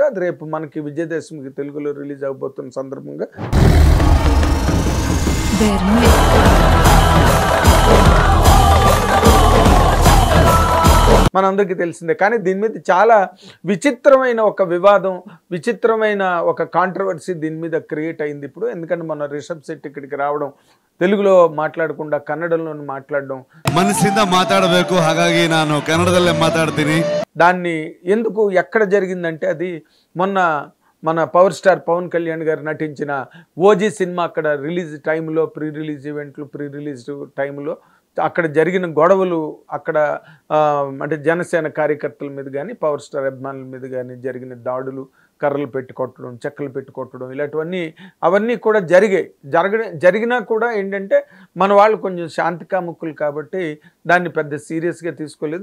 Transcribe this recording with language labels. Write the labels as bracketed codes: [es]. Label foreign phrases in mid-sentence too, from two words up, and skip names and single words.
[te] అది రేపు మనకి విజయదశమికి తెలుగులో రిలీజ్ అవబోతున్న సందర్భంగా మనందరికీ తెలిసిందే. కానీ దీని మీద చాలా విచిత్రమైన ఒక వివాదం, విచిత్రమైన ఒక కాంట్రవర్సీ దీని మీద క్రియేట్ అయింది ఇప్పుడు. ఎందుకంటే మన రిషబ్ శెట్టి ఇక్కడికి రావడం, తెలుగులో మాట్లాడకుండా కన్నడంలో మాట్లాడడం, [kn] ಮನಸ್ಸಿಂದ ಮಾತಾಡಬೇಕು, ಹಾಗಾಗಿ ನಾನು ಕನ್ನಡದಲ್ಲೇ ಮಾತಾಡ್ತೀನಿ. [te] దాన్ని ఎందుకు ఎక్కడ జరిగిందంటే అది మొన్న మన పవర్ స్టార్ పవన్ కళ్యాణ్ గారు నటించిన ఓజీ సినిమా అక్కడ [en] రిలీజ్ టైంలో, pre release events, ప్రీ రిలీజ్ టైంలో [te] అక్కడ జరిగిన గొడవలు, అక్కడ అంటే జనసేన కార్యకర్తల మీద కానీ పవర్ స్టార్ అభిమానుల మీద కానీ జరిగిన దాడులు, కర్రలు పెట్టి కొట్టడం, చెక్కలు పెట్టి కొట్టడం, ఇలాంటివన్నీ అవన్నీ కూడా జరిగినా కూడా ఏంటంటే మన వాళ్ళు కొంచెం శాంతికాముకులు కాబట్టి దాన్ని పెద్ద సీరియస్గా తీసుకోలేదు.